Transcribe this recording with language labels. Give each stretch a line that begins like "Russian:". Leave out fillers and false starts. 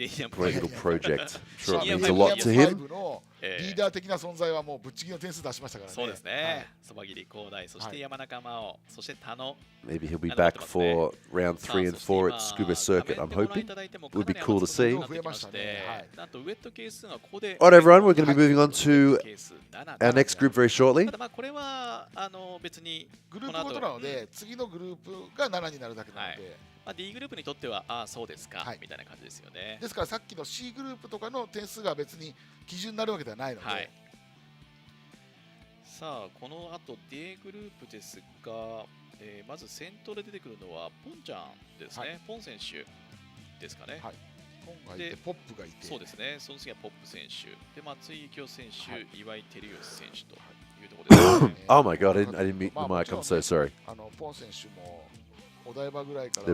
English: Great little project. Sure, it means a lot to him.
Japanese: リーダー的な存在はもうぶっちぎりの点数出しましたからね。そうですね。そばぎり広大、そして山中真央、そして田野。
English: Maybe he'll be back for round 3 and 4 at Scuba Circuit. I'm hoping. It would be cool to see. Alright, everyone, we're going to be moving on to our next group very shortly.
Japanese: これは別にグループごとなので、次のグループが7になるだけなので。 D グループにとっては、そうですか、みたいな感じですよね。ですからさっきの C グループとかの点数が別に基準になるわけではないので、さあ、この後 D グループですが、まず先頭で出てくるのはポンちゃんですね、ポン選手ですかね。ポンがいて、ポップがいて、そうですね、その次はポップ選手、で松井幸雄選手、岩井照義選手というところですね。
English: Oh my god, I didn't meet the mic, I'm so sorry.
Japanese: ポン選手も
English: There